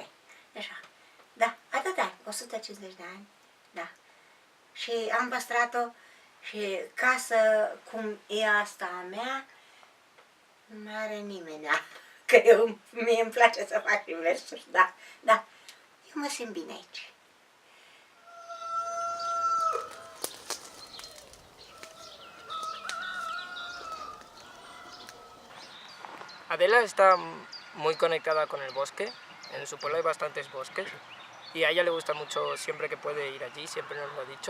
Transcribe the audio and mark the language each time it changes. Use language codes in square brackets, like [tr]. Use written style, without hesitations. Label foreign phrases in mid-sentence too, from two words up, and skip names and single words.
[ro] Așa. Da, atâta, 150 de ani. Da. Și am păstrat-o și casă cum e asta a mea, nu are nimeni. Că mie îmi place să fac inversuri, da, da. Eu mă simt bine aici. [es] Adela está muy conectada con el bosque, en su pueblo hay bastantes bosques y a ella le gusta mucho siempre que puede ir allí, siempre nos lo ha dicho.